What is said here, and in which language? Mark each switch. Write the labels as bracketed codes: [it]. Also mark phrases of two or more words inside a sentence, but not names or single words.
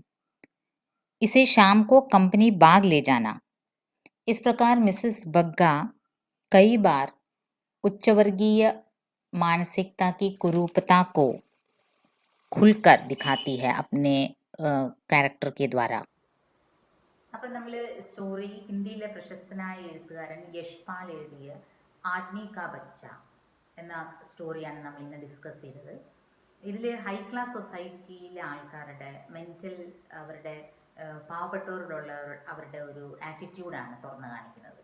[hi] इसे शाम को कंपनी बाग ले जाना। इस प्रकार मिसेस बग्गा कई बार उच्च वर्गीय मानसिकता की कुरूपता को खुलकर दिखाती है अपने ക്യാരക്ടർ के द्वारा. [ml] അപ്പം നമ്മൾ സ്റ്റോറി ഹിന്ദിയിലെ പ്രശസ്തനായ എഴുത്തുകാരൻ യശ്പാൽ എഴുതിയ ആദ്മി കാ ബച്ച എന്ന സ്റ്റോറിയാണ് നമ്മൾ ഇന്ന് ഡിസ്കസ് ചെയ്തത്. ഇതിൽ [en] high class [ml] സൊസൈറ്റിയിലെ ആൾക്കാരുടെ മെൻ്റൽ, അവരുടെ പാവപ്പെട്ടവരോടുള്ള അവരുടെ ഒരു ആറ്റിറ്റ്യൂഡാണ് തുറന്നു കാണിക്കുന്നത്.